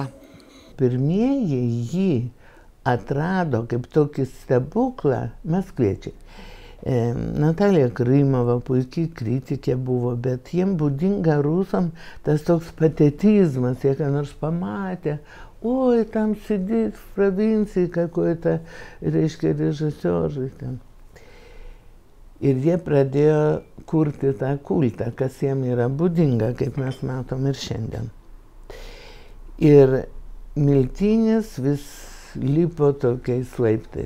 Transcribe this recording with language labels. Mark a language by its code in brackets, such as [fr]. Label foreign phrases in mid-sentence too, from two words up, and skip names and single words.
[lt] Pirmieji jį atrado kaip tokį stebuklą maskviečiai. Natalija Krymova puikiai kritikė buvo, bet jiem būdinga rusam tas toks patetizmas, jie ką nors pamatė, oi, tam sėdėt [ru] в провинции какой-то, [lt] reiškia, režisieriai ten. Ir jie pradėjo kurti tą kultą, kas jiem yra būdinga, kaip mes matom ir šiandien. Ir Miltinis vis lipo tokiais laiptais.